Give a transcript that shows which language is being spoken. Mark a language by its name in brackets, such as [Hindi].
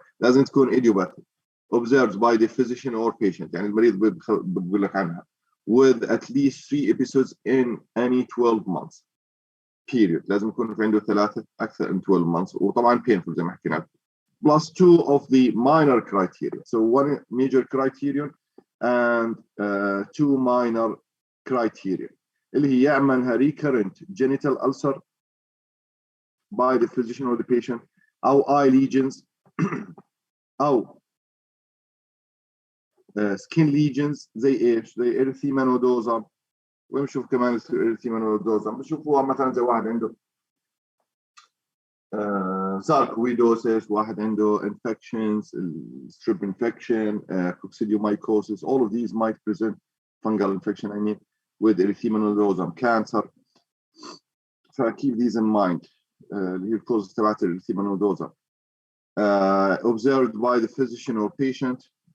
[English] فلازم تكون idiopathic observed by the physician or patient، يعني المريض بقول لك عنها with at least 3 episodes in any 12 months period. [Arabic] لازم يكون في عنده 3 أكثر in 12 months، وطبعا painful زي ما حكينا. [English] plus 2 of the minor criteria. So 1 major criterion and 2 minor criteria اللي هي يعملها recurrent genital ulcer by the physician or the patient، أو eye lesions أو skin lesions زي ايش؟ زي اريثيما نودوزا. [Arabic] ونشوف كمان اريثيما نودوزا بنشوفوها مثلا زي واحد عنده sarcoidosis، واحد عنده infections، strep infection، coccidioidomycosis. [English] All of these might present fungal infection with erythema nodosum cancer. So keep these in mind. اللي هي الكوز تبعت erythema nodosa observed by the physician or patient.